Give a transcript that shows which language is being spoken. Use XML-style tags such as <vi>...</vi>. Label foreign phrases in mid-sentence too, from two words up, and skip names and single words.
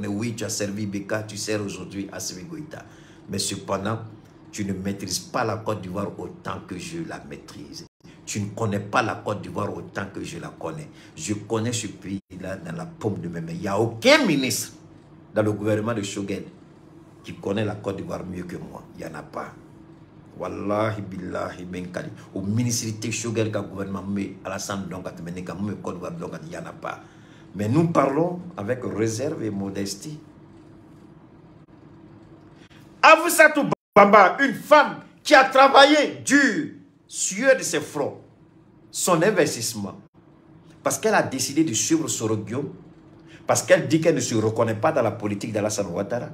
<fr>Oui, tu as servi Beka, tu sers aujourd'hui Assimi Goïta. Mais cependant, tu ne maîtrises pas la Côte d'Ivoire autant que je la maîtrise. Tu ne connais pas la Côte d'Ivoire autant que je la connais. Je connais ce pays-là dans la paume de mes mains. Il n'y a aucun ministre dans le gouvernement de Choguel qui connaît la Côte d'Ivoire mieux que moi. Il n'y en a pas.</fr> <ar>Wallahi billahi benkali.</ar> <fr>Au ministère de Choguel, le gouvernement, Alassane Dongat, Côte d'Ivoire, il n'y en a pas. Mais nous parlons avec réserve et modestie. Afissatou Bamba, une femme qui a travaillé dur, sueur de ses fronts, son investissement, parce qu'elle a décidé de suivre Sorogium, parce qu'elle dit qu'elle ne se reconnaît pas dans la politique d'Alassane Ouattara.</fr>